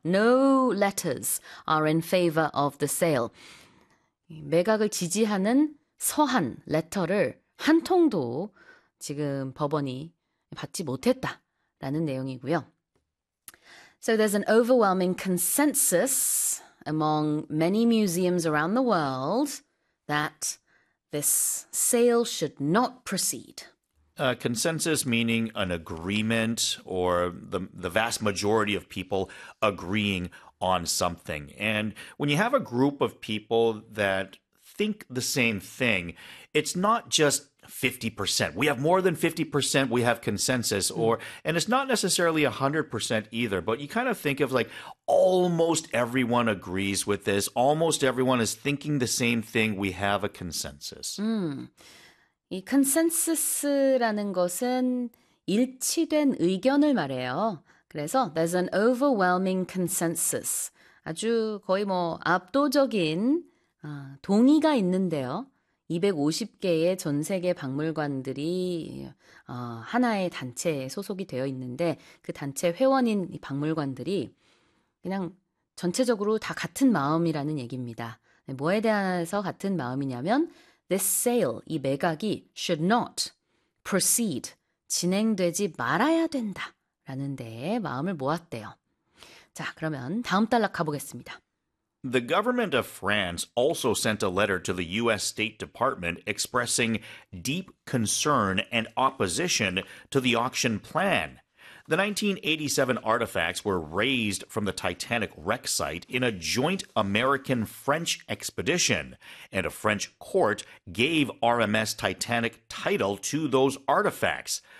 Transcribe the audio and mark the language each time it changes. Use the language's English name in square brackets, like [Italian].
[English] No letters are in favor of the sale. [Korean] 매각을 지지하는 서한, 레터를 한 통도 지금 법원이 받지 못했다라는 내용이고요. [English] So there's an overwhelming consensus among many museums around the world that this sale should not proceed. Consensus meaning an agreement or the vast majority of people agreeing on something. And when you have a group of people that think the same thing, it's not just 50%. We have more than 50%, we have consensus, or and it's not necessarily 100% either, but you kind of think of like almost everyone agrees with this, almost everyone is thinking the same thing, we have a consensus. [Korean] 이 컨센서스라는 것은 일치된 의견을 말해요. 그래서 [English] there's an overwhelming consensus. [Korean] 아주 거의 뭐 압도적인 동의가 있는데요. 250개의 전 세계 박물관들이 하나의 단체에 소속이 되어 있는데 그 단체 회원인 이 박물관들이 그냥 전체적으로 다 같은 마음이라는 얘기입니다. 뭐에 대해서 같은 마음이냐면 [English] This sale, [Korean] 이 매각이 [English] should not proceed, [Korean] 진행되지 말아야 된다, 라는 데에 마음을 모았대요. 자, 그러면 다음 단락 가보겠습니다. [English] The government of France also sent a letter to the U.S. State Department expressing deep concern and opposition to the auction plan. The 1987 artifacts were raised from the Titanic wreck site in a joint American-French expedition, and a French court gave RMS Titanic title to those artifacts.